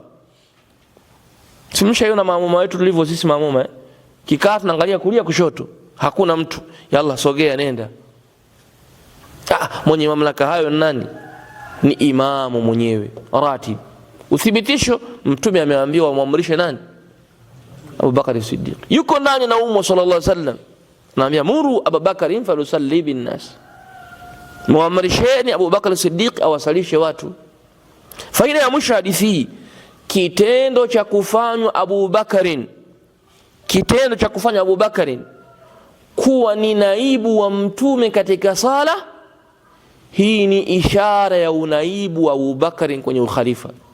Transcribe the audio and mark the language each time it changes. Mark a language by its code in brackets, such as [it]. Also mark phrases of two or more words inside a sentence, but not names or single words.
[sw] Simshaona maamuma wetu tulivyo sisi maamuma, kikaa tunaangalia kulia kushoto, hakuna mtu, yalla sogea nenda. Mwenye mamlaka hayo nani? Ni imamu mwenyewe ratib. Uthibitisho, Mtume ameambiwa muamrishe nani? Abu Bakar Siddiq. Yuko ndani na Ummu [ar] صلى الله عليه وسلم, [sw] naambia [ar] مروا أبا بكر فليصل بالناس, [sw] muamrisheni Abu Bakar Siddiq awasalishe watu. Faida ya mwisho hadithi hii, kitendo cha kufanywa Abu Bakarin, kitendo cha kufanya Abu Bakarin kuwa ni naibu wa Mtume katika sala, hii ni ishara ya unaibu wa Abu Bakarin kwenye ukhalifa.